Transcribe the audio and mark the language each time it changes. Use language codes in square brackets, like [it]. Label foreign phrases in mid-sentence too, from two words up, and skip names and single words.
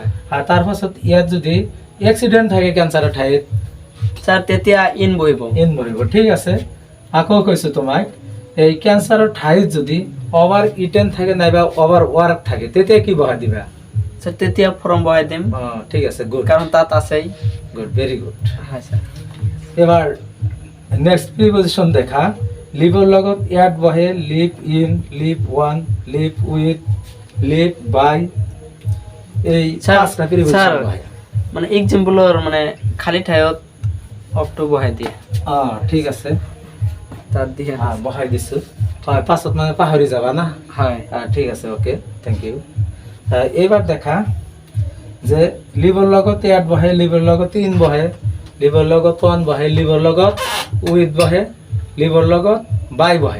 [as] আৰু তাৰ পাছত ইয়াত যদি এক্সিডেণ্ট থাকে কেঞ্চাৰৰ ঠাইত স্যার তেতিয়া ইন বহিব। ইন বহিব। ঠিক আছে, আকৌ কৈছোঁ তোমাক, এই কেঞ্চাৰৰ ঠাইত যদি [en] over eaten [as] থাকে নাইবা [en] over work [as] থাকে তেতিয়া কি বহাই দিবা, স্যার তেতিয়া ফৰ্ম বহাই দিম, ঠিক আছে, গুড, কাৰণ তাত আছেই। [en] Good, very good. [as] হয় স্যার। এবার [en] next preposition [as] দেখা, লিভৰ লগত ইয়াত বহে [en] live in, live on, live with, live by, [as] এই স্যার, পাঁচটা প্রিপজিশন স্যার, বহে। মানে এক্সাম্পলৰ মানে খালী ঠাইত অফটো বহাই দিয়ে, ঠিক আছে, তাত দিয়ে। বহাই দিছোঁ। হয়, পাছত মানে পাহৰি যাবা না। হয় ঠিক আছে, ওকে, [en] thank you. [as] এইবাৰ দেখা যে লিভৰ লগত ইয়াত বহে, লিভৰ লগত ইন বহে, লিভৰ লগত ওৱান বহে, লিভৰ লগত উইথ বহে, লিভৰ লগত বাই বহে।